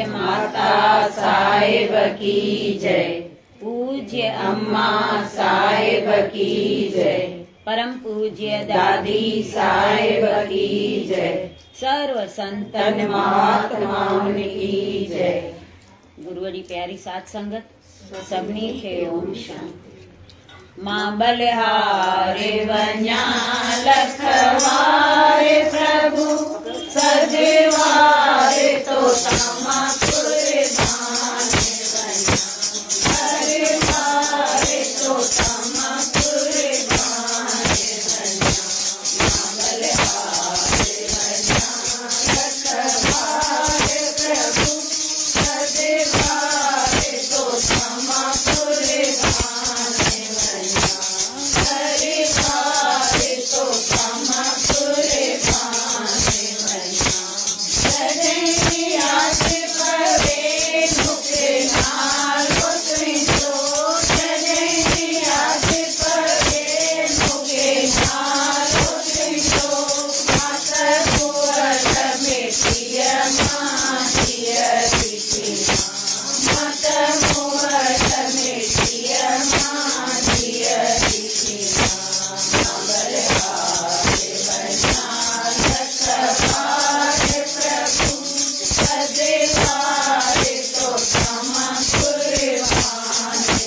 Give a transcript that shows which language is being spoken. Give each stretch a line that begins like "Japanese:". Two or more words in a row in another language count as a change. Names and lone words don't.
Hindi: माता साहिब की जय। पूज्य अम्मा साहिब की जय। परम पूज्य दादी साहिब की जय। सर्व संतन महात्माओं की जय।
Sindhi: गुरुअ जी प्यारी साध संगत सभिनी खे ओम शांति। मां बलिहारे वञा लखवारे प्रभु सजवारे तो तमा कुर्बान हरे वारे तो तमा कुर्बान मां बलिहारे वञा लखवारे प्रभु सजवारे तो तमा कुर्बान हरे वारे तो तमा कुर्बान सजनियास पवे मुखे नालो तुझो सजनियास पवे मुखे नालो तुझो मात कुवत में सिय मासिय दिखी मात कुवत में सिय मासिय दिखी बलिहारे वञा लखवारे प्रभु सजवारे तो तमा कुर्बान